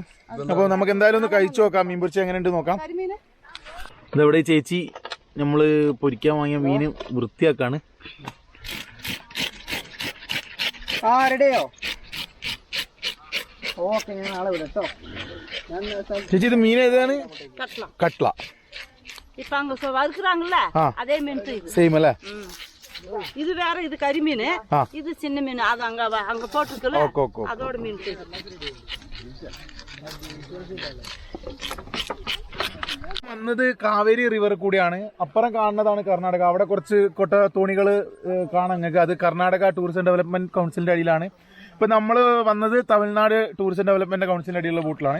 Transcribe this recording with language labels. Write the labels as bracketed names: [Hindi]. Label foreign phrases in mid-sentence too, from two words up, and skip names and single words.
[Malayalam] അപ്പോൾ നമുക്ക് എന്തായാലും ഒന്ന് കഴിച്ചു നോക്കാം, മീൻ പൊരിച്ച് എങ്ങനെയുണ്ട് നോക്കാം. ഇതെവിടെ ചേച്ചി നമ്മൾ പൊരിക്കാൻ വാങ്ങിയ മീൻ വൃത്തിയാക്കാണ്. റെഡിയോ? ഓക്കെ, ഞാൻ നാളെ വിടാം കേട്ടോ. ചേച്ചി ഇത് മീൻ ഏതാണ്? കട്ട്ല. [Tamil] இப்ப அங்க வறுக்குறாங்கல்ல அதே மீன் சேம் அல்ல. இது வேற, இது கறி மீன், இது சின்ன மீன். அது அங்க அங்க போட்டுருக்குல்ல, அதோட மீன். [Malayalam] വന്നത് കാവേരി റിവർ കൂടിയാണ്. അപ്പുറം കാണുന്നതാണ് കർണാടക. അവിടെ കുറച്ച് കൊട്ട തോണികൾ കാണാൻ നിങ്ങൾക്ക്. അത് കർണാടക ടൂറിസം ഡെവലപ്മെന്റ് കൗൺസിലിന്റെ അടിയിലാണ്. ഇപ്പം നമ്മൾ വന്നത് തമിഴ്നാട് ടൂറിസം ഡെവലപ്മെന്റ് കൗൺസിലിന്റെ അടിയിലുള്ള ബോട്ടിലാണ്.